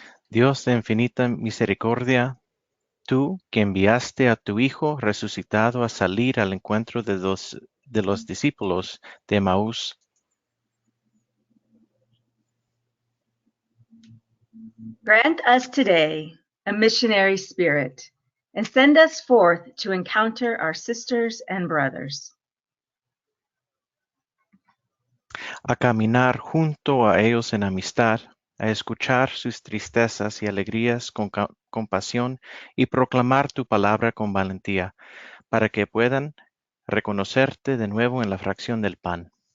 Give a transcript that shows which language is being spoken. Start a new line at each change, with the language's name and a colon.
Spanish: Dios de infinita misericordia, tú que enviaste a tu Hijo resucitado a salir al encuentro de los discípulos de Maús,
English: Grant us today a missionary spirit and send us forth to encounter our sisters and brothers.
Spanish: a caminar junto a ellos en amistad, a escuchar sus tristezas y alegrías con compasión y proclamar tu palabra con valentía, para que puedan reconocerte de nuevo en la fracción del pan.